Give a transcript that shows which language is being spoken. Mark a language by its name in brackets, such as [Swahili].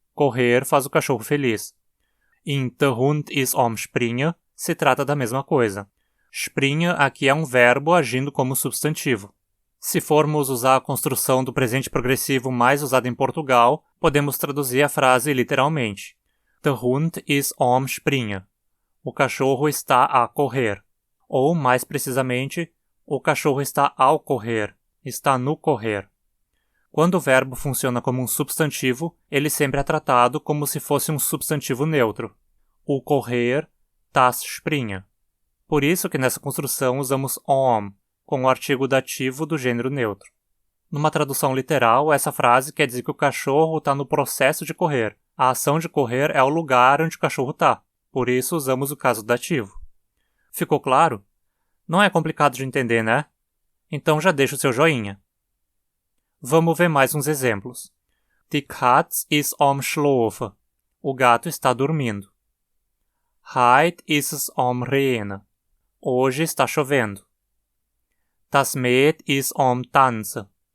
[Portuguese] Correr faz o cachorro feliz. Em [German] Der Hund ist am Springen [Portuguese] se trata da mesma coisa. Springen aqui é um verbo agindo como substantivo. Se formos usar a construção do presente progressivo mais usada em Portugal, podemos traduzir a frase literalmente. [German] Der Hund ist am Springen. [Portuguese] O cachorro está a correr. Ou, mais precisamente, o cachorro está ao correr, está no correr. Quando o verbo funciona como um substantivo, ele sempre é tratado como se fosse um substantivo neutro. O correr, das Springen. Por isso que nessa construção usamos am, com o artigo dativo do gênero neutro. Numa tradução literal, essa frase quer dizer que o cachorro está no processo de correr. A ação de correr é o lugar onde o cachorro está. Por isso usamos o caso dativo. Ficou claro? Não é complicado de entender, né? Então já deixa o seu joinha. Vamos ver mais uns exemplos. [German] Die Katz ist am Schlafen. [Portuguese] O gato está dormindo. [German] Heute ist es am Regnen. [Portuguese] Hoje está chovendo. [German] Das Mädchen ist am Tanzen.